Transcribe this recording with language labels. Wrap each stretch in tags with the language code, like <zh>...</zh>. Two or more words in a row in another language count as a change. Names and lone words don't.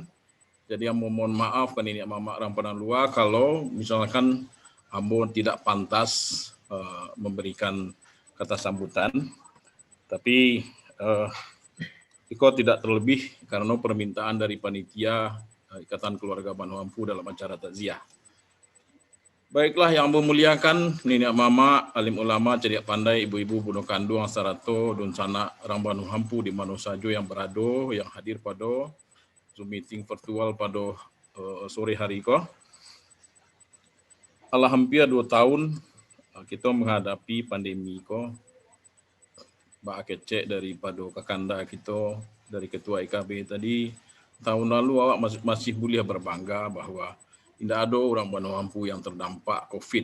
<id>Jadi ambo mohon maaf ke nenek mama orang Padang Luar kalau misalkan ambo tidak pantas memberikan kata sambutan. Tapi iko tidak terlebih karena permintaan dari panitia Ikatan Keluarga Banu Hampu dalam acara takziah. Baiklah yang memuliakan nenek mama, alim ulama, cerdik pandai, ibu-ibu budak kandung, sarato, dun sanak orang Banu Hampu di mana saja yang berada, yang hadir pada Zoom meeting virtual pada sore hari ko. Hampir 2 tahun kita menghadapi pandemi ko. Bak kecek daripada kakanda kita dari ketua IKB tadi, tahun lalu awak masih boleh berbangga bahwa tidak ada orang Banu Hampu yang terdampak COVID.</id>